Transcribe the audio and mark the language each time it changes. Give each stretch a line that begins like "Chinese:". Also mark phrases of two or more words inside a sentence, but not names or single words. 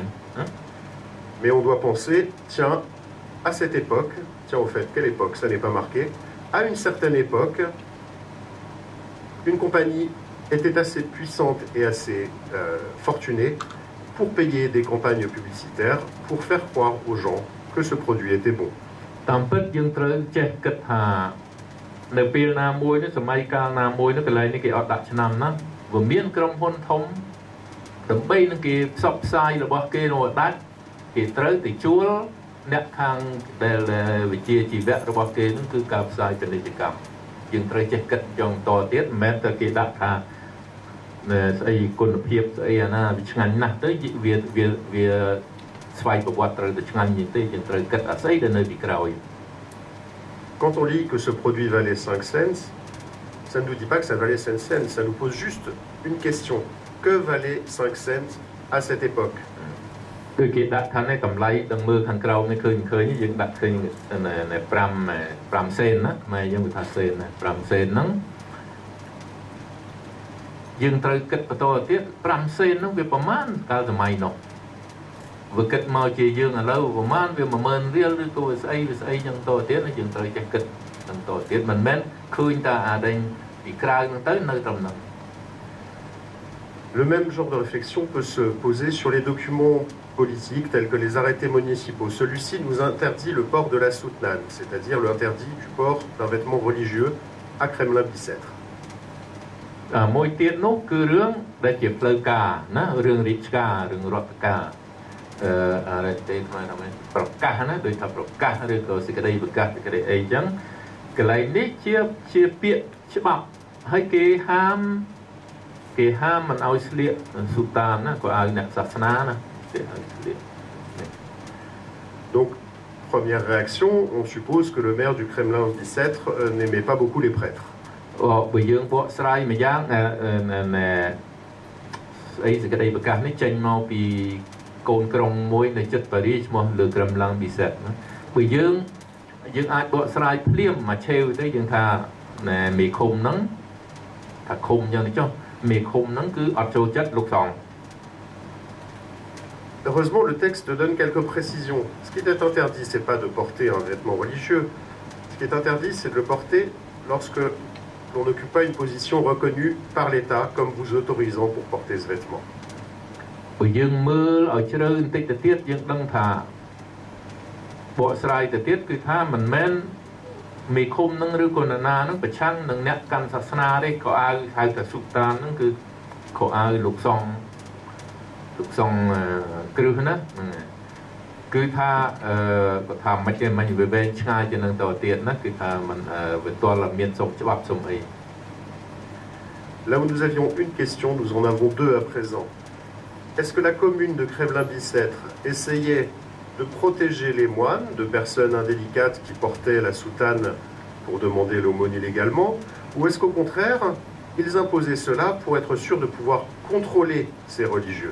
French: Mais on doit penser « Tiens, à cette époque, tiens au fait, quelle époque, ça n'est pas marqué, à une certaine époque, une compagnie était assez puissante et assez fortunée pour payer des campagnes publicitaires pour faire croire aux gens que ce produit était bon. »
Khmer: តាមពិតយើងត្រូវចេះគិតថានៅពេលណាមួយនេះសម័យកាលណាមួយនោះកន្លែងនេះគេអត់ដាក់ឆ្នាំណាវា មានក្រុមហ៊ុនធំដើម្បីនឹងគេផ្សព្វផ្សាយរបស់គេនោះដាច់គេត្រូវទៅជួលអ្នកខាងដែលវិជាជីវៈរបស់គេនោះគឺការផ្សាយពាណិជ្ជកម្មយើងត្រូវចេះគិតយ៉ាងតទៀតមិនមែនតែគេដាក់ថាស្អីគុណភាពស្អីអាណាវាឆ្ងាញ់ណាស់ទៅវាស្វ័យប្រវត្តិត្រូវតែឆ្ងាញ់នេះទេយើងត្រូវគិតអាស្អីដែលនៅពីក្រោយ
French: Quand on lit que ce produit valait 5 cents, ça ne nous dit pas que ça valait 5 cents, ça nous pose juste une question. Que valait 5 cents à cette époque?
Khmer: គឺគេដាក់ថាកម្លៃដល់មើលខាងក្រោមនេះឃើញយើងដាក់ឃើញ5សេនណាខ្មែរយើងវាថាសេនណា5សេនហ្នឹងយើងត្រូវគិតបន្តទៀត5សេនហ្នឹងវាប្រមាណកាលសម័យនោះវាគិតមកជាយើងឥឡូវប្រមាណវា10000រៀលឬក៏ស្អីចឹងតទៀតយើងត្រូវចេះគិតបន្តទៀតមិនមែនឃើញតែអាដេញពីក្រៅហ្នឹងទៅនៅត្រឹមហ្នឹង
French: Le même genre de réflexion peut se poser sur les documents politiques tels que les arrêtés municipaux. Celui-ci nous interdit le port de la soutane, c'est-à-dire l'interdit du port d'un vêtement religieux à Kremlin-Bicêtre.
Khmer: មួយទៀតនោះគឺរឿងដែលជាផ្លូវការណារឿងរាជការរឿងរដ្ឋការអរិយទេខ្មែរថាមិនប្រកាសណាដូចថាប្រកាសឬក៏សេចក្តីប្រកាសសេចក្តីអីចឹងកន្លែងនេះជាពាក្យច្បាប់ហើយគេហាមមិនឲ្យស្លៀកស៊ូតានណាក៏ឲ្យអ្នកសាសនាណាគេឲ្យស្លៀក
French: Donc première réaction, on suppose que le maire du Kremlin-Bicêtre n'aimait pas beaucoup les prêtres.
Khmer: បើយើងបកស្រាយមួយយ៉ាងស្អីសេចក្តីប្រកាសនេះចេញមកពីកូនក្រុងមួយនៅជិតប៉ារីសឈ្មោះលើក្រឹមឡាំងប៊ីសេតណាបើយើងអាចបកស្រាយភ្លាមមកឆេវទៅយើងថាមេឃុំហ្នឹងថាឃុំយ៉ាងនេះចុះមេឃុំហ្នឹងគឺអត់ចូលចិត្តលោកសង្ឃ
French: Heureusement, le texte donne quelques précisions. Ce qui est interdit, c'est pas de porter un vêtement religieux. Ce qui est interdit, c'est de le porter lorsque l'on n'occupe pas une position reconnue par l'État comme vous autorisant pour porter ce vêtement.
Khmer: បើយើងមើលឲ្យជ្រៅបន្តិចទៅទៀតយើងដឹងថាបកស្រាយទៅទៀតគឺថាមិនមែនមេឃុំនឹងឬក៏នរណានឹងប្រឆាំងនឹងអ្នកកាន់សាសនាទេក៏អាវហៅថាស៊ុបតាននឹងគឺខោអាវលោកសង្ឃគ្រឹះណាគឺថាគាត់ថាមិនទេមិនវាវែងឆ្ងាយជាងនឹងទៅទៀតណាគឺថាมันវាទាល់មានសុខច្បាប់សុំអី
French: Là où nous avions une question, nous en avons deux à présent. Est-ce que la commune de Kremlin-Bicêtre essayait de protéger les moines de personnes indélicates qui portaient la soutane pour demander l'aumône illégalement, ou est-ce qu'au contraire, ils imposaient cela pour être sûrs de pouvoir contrôler ces religieux?